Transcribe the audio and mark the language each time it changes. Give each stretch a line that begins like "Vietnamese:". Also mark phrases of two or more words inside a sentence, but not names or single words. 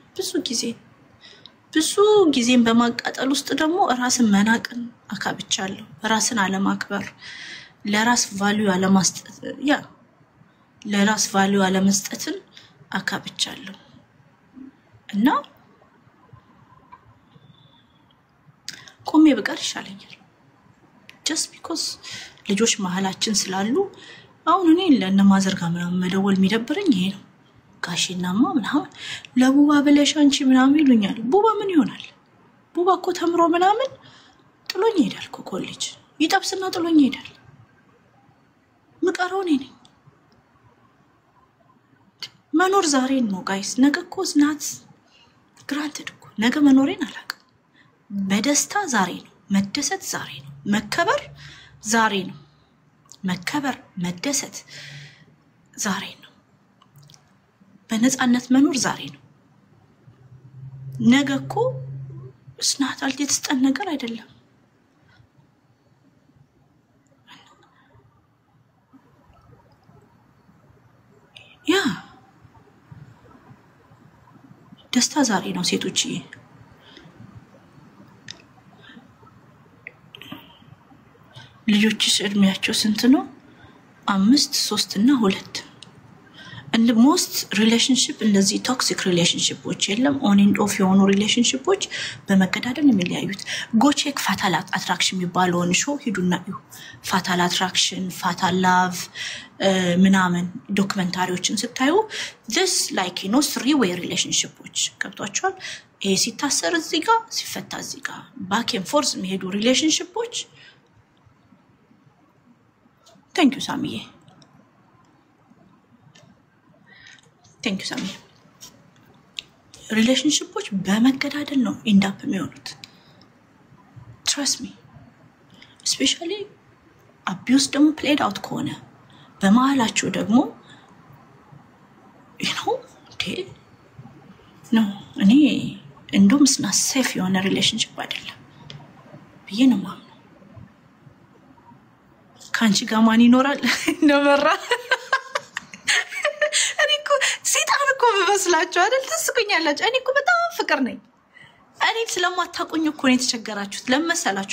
Amharic: ብዙ ጊዜን በማቃጠል ውስጥ ደግሞ ራስን መናቅን አካብቻለሁ ራስን አለማክበር ለራስ ቫልዩ አለማስጠት ያ ለራስ ቫልዩ አለመስጠትን አካብቻለሁ እና ቆሜ በቀር ይሻለኛል
English: just because
Amharic: ልጆች መሐላችን ስላሉ አሁን እኔ ለነማዘር ጋር ምናምን መደወል የሚደብረኝ ይሄ ነው ጋሽናማ ምናምን ለቡባ ብለሽ አንቺ ምናምን ይሉኛል ቡባ ምን ይሆናል ቡባ እኮ ተምሮ ምናምን ጥሎኝ ይሄዳል ኮሌጅ ይጣብስና ጥሎኝ ይሄዳል ምቀረው ነኝ መኖር ዛሬ ነው ጋይስ ነገ እኮ
English: not granted
Amharic: እኮ ነገ መኖሬን አላውቅም በደስታ ዛሬ ነው መደሰት ዛሬ ነው መከበር ዛሬ ነው መከበር መደሰት ዛሬ ነው በነጻነት መኖር ዛሬ ነው ነገ እኮ ስናታል የተስጠን ነገር አይደለም ያ ደስታ ዛሬ ነው ሴቶችዬ ልጆችሽ እድሜያቸው ስንት ነው 5 3 እና 2
English: and most relationship
Amharic: እንደዚህ
English: toxic relationships
Amharic: የለም
English: on and off
Amharic: የሆኑ relationships በመገዳደል የሚለያዩት
English: go check fatal attraction
Amharic: የሚባለውን ሾው ሂዱና እዩ
English: fatal attraction fatal love
Amharic: ምናምን ዶክመንታሪዎችን ስታዩ
English: this like you know three way relationships
Amharic: ገብቷቸዋል ይሄ ሲታሰር እዚህ ጋር ሲፈታ እዚህ ጋር
English: back and forth
Amharic: የሚሄዱ relationships
English: thank you Samiye thank you Samiye
Amharic: relationships በመገዳደል ነው
English: end up
Amharic: የሚሆኑት
English: trust me especially abuse
Amharic: ደግሞ
English: played out
Amharic: ከሆነ በመሃላቸው ደግሞ
English: you know okay no
Amharic: እኔ እንደውም ስና safe የሆነ relationship አይደለም ብዬ ነው ማምነው ካንቺ ጋር ማን ይኖራል ነመራ እኔኮ ሲጣን እኮ በመስላችሁ አይደል ተስኩኛላችሁ እኔኮ በጣም ፍቅር ነኝ እኔ ስለማታቁኝ እኮ ነው የተቸገራችሁት ለመሰላችሁ